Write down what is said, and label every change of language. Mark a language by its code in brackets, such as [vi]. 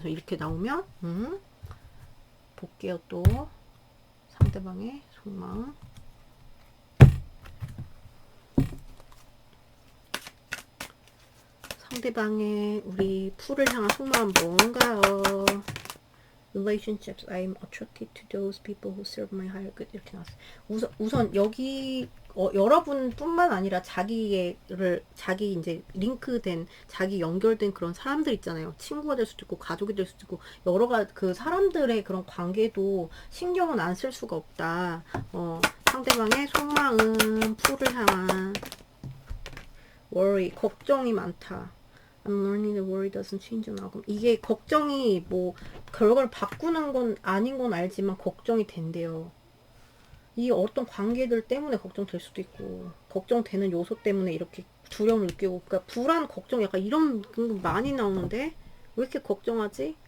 [ko] 그래서 이렇게 나오면 볼게요 또 상대방의 속마음 상대방의 우리 풀을 향한 속마음 뭔가요? [en] Relationships. I'm attracted to those people who serve my higher good. [ko] 이렇게 나왔어요. 우선 여기 여러분뿐만 아니라 자기 이제 링크된 자기 연결된 그런 사람들 있잖아요. 친구가 될 수도 있고 가족이 될 수도 있고 그 사람들의 그런 관계도 신경은 안 쓸 수가 없다. 상대방의 속마음, 풀을 향한 worry, 걱정이 많다. [en] I'm learning that worry doesn't change an outcome. [ko] 이게 걱정이 뭐 결과를 바꾸는 건 아닌 건 알지만 걱정이 된대요. 이 어떤 관계들 때문에 걱정될 수도 있고 걱정되는 요소 때문에 이렇게 두려움을 느끼고, 그러니까 불안, 걱정 약간 이런 거 많이 나오는데 왜 이렇게 걱정하지?